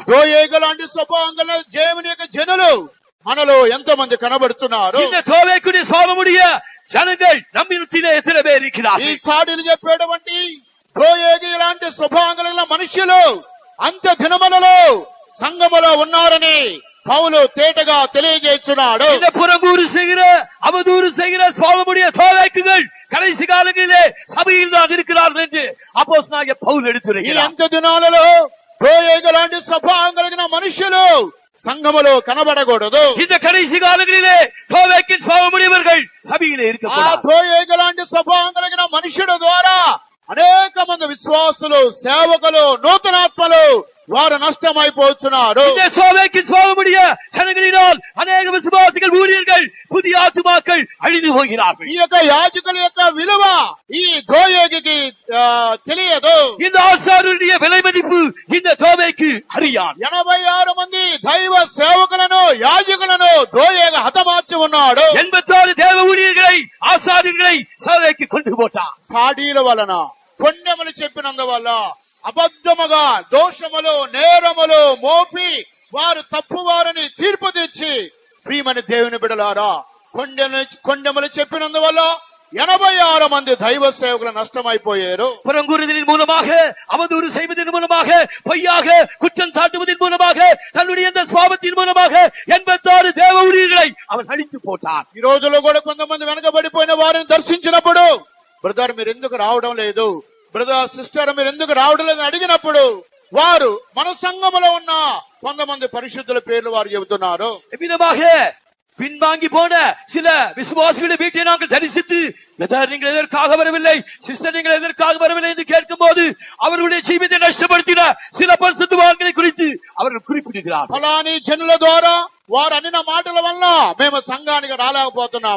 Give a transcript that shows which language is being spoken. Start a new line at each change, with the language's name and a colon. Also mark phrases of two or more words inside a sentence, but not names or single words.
Telugu: దోయేగు లాంటి స్వభావం గల దేవుని యొక్క జనులు మనలో ఎంతమంది కనబడుతున్నారు?
Tamil: இந்த தோவேக்குடைய சுபாவமுடைய ஜனங்கள் நம்மிடத்திலே எத்தனை பேர்
Telugu: ఈ
Tamil: இருக்கிறார்கள்?
Telugu: చాడీలు చెప్పేటువంటి దోయేగు లాంటి స్వభావం కలిగిన మనుషులు అంత దినములలో సంఘములో ఉన్నారని పౌలు తేటగా తెలియజేస్తున్నాడు.
Tamil: இந்த புறங்கூறு செய்கிற அவதூறு செய்கிற சுபாவமுடைய தோவேக்குகள் கடைசி காலங்களிலே சபையில் தான் இருக்கிறார்கள் என்று அப்போஸ்தலனாகிய பவுல்
Telugu: ఈ
Tamil: எடுத்துரைக்கிறார்.
Telugu: అంత దినాలలో దోయేగు లాంటి స్వభావం కలిగిన మనుషులు సంఘములో కనబడకూడదు.
Tamil: இந்த கடைசி காலங்களிலே தோவேக்கின் சுபாவமுடையவர்கள் சபையிலே
Telugu: ఆ
Tamil: இருக்கக்கூடாது.
Telugu: దోయేగు లాంటి స్వభావం కలిగిన మనుషుడు ద్వారా అనేక మంది విశ్వాసులు, సేవకులు, నూతనాత్మలు వారు నష్టమైపోతున్నారు.
Tamil: இந்த சோவேக்கின் சுபாவமுடைய ஜனங்களினால் அநேக விசுவாசிகள், ஊழியர்கள், புதிய ஆத்துமாக்கள் அழிந்து போகிறார்கள்.
Telugu: ఈ యొక్క యాజకుల యొక్క విలువ ఈ దోయేగుకి తెలియదు.
Tamil: இந்த ஆசாரியருடைய விலை மதிப்பு இந்த தோவேக்கு அறியான்.
Telugu: 86 మంది దైవ సేవకులను, యాజకులను దోయేగు హతమార్చి ఉన్నాడు.
Tamil: 86 தேவ ஊழியர்களை, ஆசாரியர்களை சோவேக்கு கொண்டு போட்டான்.
Telugu: చాడీల వలన, కొండెములు చెప్పినందువల్ల, అబద్ధముగా దోషములు, నేరములు మోపి వారు తప్పువారని తీర్పు తెచ్చి, ప్రియమని దేవుని బిడలారా, కొండెములు చెప్పినందువల్ల 86 మంది దైవ సేవకులు నష్టమైపోయారు.
Tamil: புறங்கூறுதலின் மூலமாக, அவதூறு செய்வதன் மூலமாக, பொய்யாக குற்றம் சாட்டுவதன் மூலமாக, தன்னுடைய இந்த சுபாவத்தின் மூலமாக 86 தேவ ஊழியர்களை அவன் அழித்து போட்டான்.
Telugu: ఈ రోజుల్లో కూడా కొంతమంది వెనకబడిపోయిన వారిని దర్శించినప్పుడు, బ్రదర్ మీరు ఎందుకు రావడం లేదు,
English: brother sister
Telugu: మీరు ఎందుకు రావడం లేదని అడిగినప్పుడు వారు మన సంఘములో ఉన్న కొంతమంది పరిశుద్ధుల పేర్లు వారు చెబుతున్నారు.
Tamil: விதமாக பின்வாங்கி போன சில விசுவாசிகளுடைய வீட்டை நாங்கள் தரிசித்து, நீங்கள் எதற்காக வரவில்லை, சிஸ்டர் நீங்கள் எதற்காக வரவில்லை என்று கேட்கும் போது அவர்களுடைய ஜீவித்தை நஷ்டப்படுத்தின சில பரிசுத்தவான்களை குறித்து அவர்கள் குறிப்பிடுகிறார்.
Telugu: ఫలాని జనుల ద్వారా వారు అనిన మాటల వల్ల మేము సంఘానికి రాలేకపోతున్నాము.